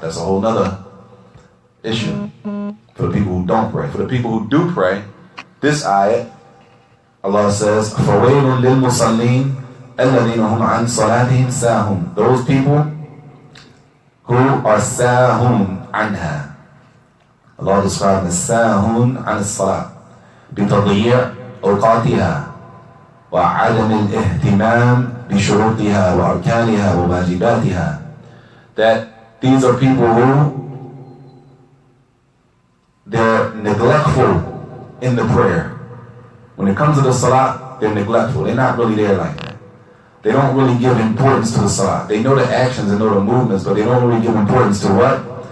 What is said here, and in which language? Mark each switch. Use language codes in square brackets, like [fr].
[en] That's a whole nother issue. For the people who don't pray. For the people who do pray, this ayat, Allah says, [ar] فَوَيْلٌ لِلْمُصَلِّينَ الَّذِينَ هُمْ عَنْ صَلَاتِهِمْ سَاهُونَ. [en] Those people who are sahun anha. Allah described as [ar] sahun an as-salat بتضييع أوقاتها وعدم الاهتمام بشروطها وأركانها وواجباتها. [en] That these are people who they're neglectful in the prayer. When it comes to the salah, they're neglectful. They're not really there like that. They don't really give importance to the salah. They know the actions and know the movements, but they don't really give importance to what?